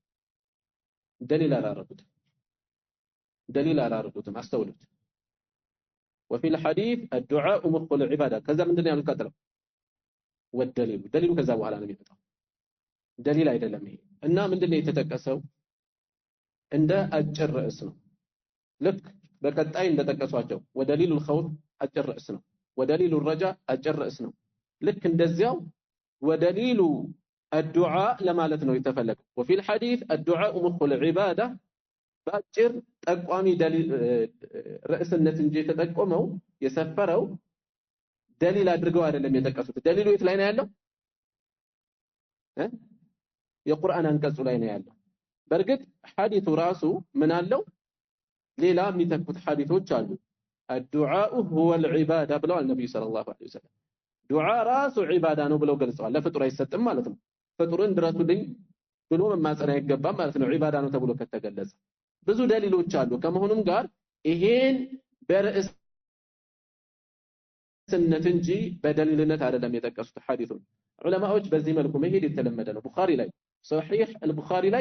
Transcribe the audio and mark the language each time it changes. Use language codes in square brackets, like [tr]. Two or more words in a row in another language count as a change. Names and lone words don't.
[am] ደሊል አላረጉትም። አስተውሉት። [ar] وفي الحديث الدعاء مخ العباده [am] ከዛ ምንድነው ያሉት? ቀጥለው ደሊሉ ከዛ በኋላ ነው የሚመጣው። ደሊል አይደለም ይሄ እና ምንድነው የተጠቀሰው? እንደ አጭር ርዕስ ነው። ልክ በቀጣይ እንደጠቀሷቸው ወደሊሉ الخوف አጭር ርዕስ ነው። ወደሊሉ الرجاء አጭር ርዕስ ነው። ልክ እንደዚያው [ar] ودليل الدعاء [am] ለማለት ነው የተፈለገው። [ar] وفي الحديث الدعاء مخ العباده [am] ባጭር ጠቋሚ ደሊል ርዕስነት እንጂ የተጠቆመው የሰፈረው ደሊል አድርገው አይደለም የጠቀሱት። ደሊሉ የት ላይ ነው ያለው? የቁርአን አንቀጹ ላይ ነው ያለው። በርግጥ ሐዲሱ ራሱ ምን አለው? ሌላ የሚተኩት ሐዲሶች አሉ [ar] الدعاء هو العبادة [am] ብለው ነብዩ [ar] صلى الله عليه وسلم [am] ዱዓ ራሱ ዒባዳ ነው ብለው ገልጸዋል ለፍጡር አይሰጥም ማለት ነው ፍጡርን ድረሱልኝ ብሎ መማጸን አይገባም ማለት ነው ዒባዳ ነው ተብሎ ከተገለጸ ብዙ ደሊሎች አሉ ከመሆኑም ጋር ይሄን በርዕስነት እንጂ በደሊልነት አይደለም የጠቀሱት ሐዲሱን ዑለማዎች በዚህ መልኩ መሄድ የተለመደ ነው ቡኻሪ ላይ ሶሒህ አልቡኻሪ ላይ